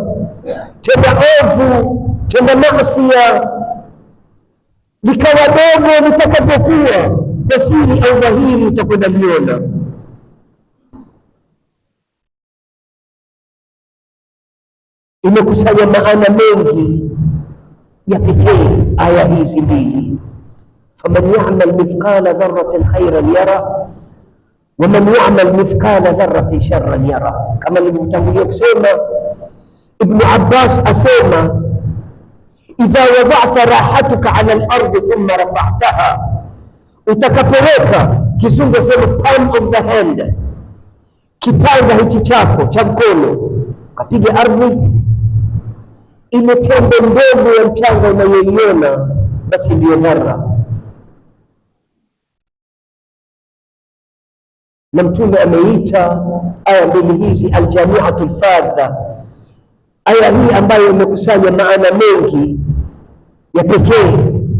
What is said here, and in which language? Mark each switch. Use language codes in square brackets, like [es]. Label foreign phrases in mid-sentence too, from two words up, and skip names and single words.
[sw] Tenda ovu, tenda masia, likawa dogo litakavyokuwa, kwa siri au dhahiri, utakwenda liona. Imekusanya maana mengi ya pekee aya hizi mbili, [ar] فمن يعمل مثقال ذرة خيرا يره ومن يعمل مثقال ذرة شرا يره. [sw] Kama nilivyotangulia kusema, Ibn Abbas asema, [ar] إذا وضعت راحتك على الأرض ثم رفعتها, [sw] utakapoweka, kizungu sema [en] palm of the hand, [sw] kitanga hichi chako cha mkono, kapiga ardhi, ile tembe ndogo ya mchanga unayoiona, basi ndiyo dharra. Na Mtume ameita aya mbili hizi [ar] الجامعة الفاذة, [sw] aya hii ambayo imekusanya maana mengi ya pekee.